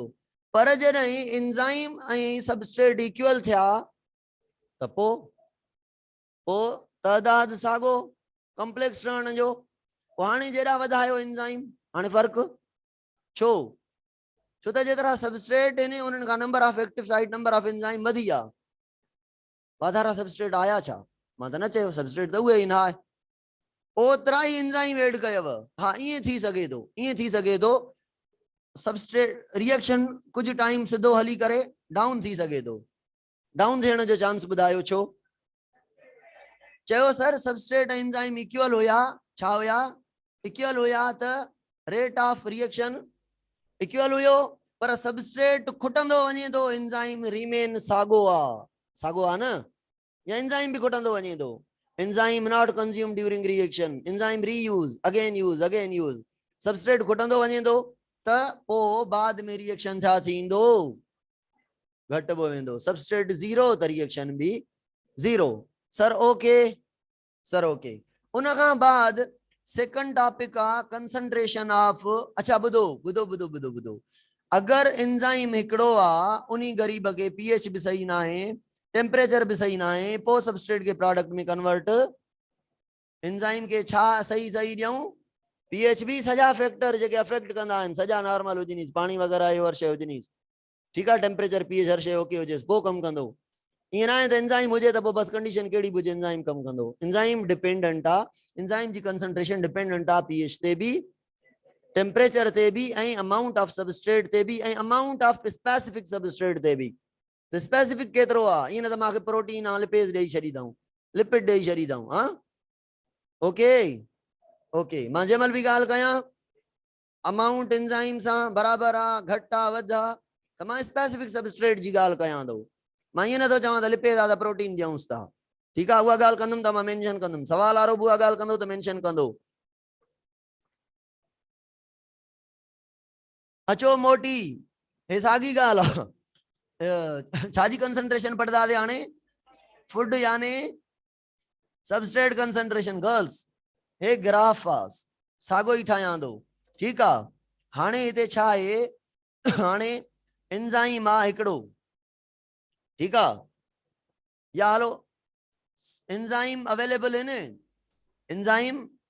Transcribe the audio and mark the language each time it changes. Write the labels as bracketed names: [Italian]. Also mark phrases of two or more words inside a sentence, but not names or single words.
[Sindhi] पर जॾहिं एंजाइम ऐं [English] substrate equal [Sindhi] थिया त पोइ तइदाद साॻो कॉम्प्लेक्स रहण जो। हाणे जेड़ा वधायो एंजाइम, हाणे फर्क। छो? छो त जेतिरा सबस्ट्रेट आहिनि उन्हनि खां [English] number of active site, number of enzyme [Sindhi] वधी आहे। वाधारा सबस्ट्रेट आया छा? मां त न चयो, सबस्ट्रेट त उहे ई न आहे, ओतिरा ही [English] enzyme add [Sindhi] कयव। हाँ ईअं थी सघे थो [English] substrate reaction [Sindhi] कुछ टाइम सिधो हली करे डाउन थी सके तो, डाउन थियण जो चांस ॿुधायो। छो? चयो [English] sir substrate enzyme equal [Sindhi] हुया, छा हुया? इक्वल हुया त [English] rate of reaction equal [Sindhi] हुयो, पर सबस्ट्रेट खुटंदो वञे तो, [English] enzyme remain [Sindhi] साॻो आ न, या एंजाइम भी खुटंदो वञे तो। [English] enzyme not consume during reaction, enzyme reuse, again use. [Sindhi] सबस्ट्रेट खुटंदो वञे तो त पोइ बाद में रिएक्शन छा थींदो? घटिबो वेंदो। सबस्ट्रेट 0 त रिएक्शन भी 0। [English] sir okay. [Sindhi] उन खां बाद [English] second topic [Sindhi] आ [English] concentration of. [Sindhi] अच्छा ॿुधो, अगर एंजाइम हिकिड़ो आ, उन्हीं गरीब के पीएच भी सही ना है, टेम्परेचर भी सही ना है, पोइ सबस्ट्रेट के प्रोडक्ट में [English] convert enzyme [Sindhi] के छा सही ॾियूं? पीएच भी सजा फैक्टर जेके अफेक्ट कंदा आहिनि सजा नॉर्मल हुजनी पानी वगैरह यो हर शइ हुजनी ठीक है [English] temperature pH [Sindhi] हर शइ ओके हुजेस पो कम कंदो ईअं ना आहे त एंजाइम हुजे त पोइ बस कंडीशन कहिड़ी बि हुजे एंजाइम कम कंदो [English] enzyme dependent [Sindhi] आहे एंजाइम जी [English] concentration dependent [Sindhi] आहे पीएच ते भी टेम्परेचर ते भी ऐं [English] amount of [Sindhi] सबस्ट्रेट ते भी ऐं [English] amount of specific substrate [Sindhi] ते भी त स्पेसिफिक केतिरो आहे ईअं न त मूंखे प्रोटीन आहे लिपेज ॾेई छॾींदाऊं लिपिड ॾेई छॾींदाऊं हा [English] okay okay [Sindhi] मां जंहिं महिल बि ॻाल्हि कयां [English] amount enzyme [Sindhi] सां बराबर आहे घटि आहे वधि आहे त मां [English] specific substrate [Sindhi] जी ॻाल्हि कयां थो मां ईअं नथो चवां त लिपेज आहे त प्रोटीन ॾियूंसि था ठीकु आहे उहा ॻाल्हि कंदुमि त मां मेंशन कंदुमि सवाल वारो बि उहा ॻाल्हि कंदो त मेंशन कंदो अचो मोटी हे साॻी ॻाल्हि आहे छाजी कंसंट्रेशन पढ़ंदासीं हाणे फूड यानी [English] substrate concentration girls [Sindhi] हे ग्राफ आहे साॻो ई ठाहियां थो ठीकु आहे हाणे हिते छा आहे हाणे एंजाइम आहे हिकिड़ो ठीकु आहे या हलो [English] enzyme available [Sindhi] आहिनि एंजाइम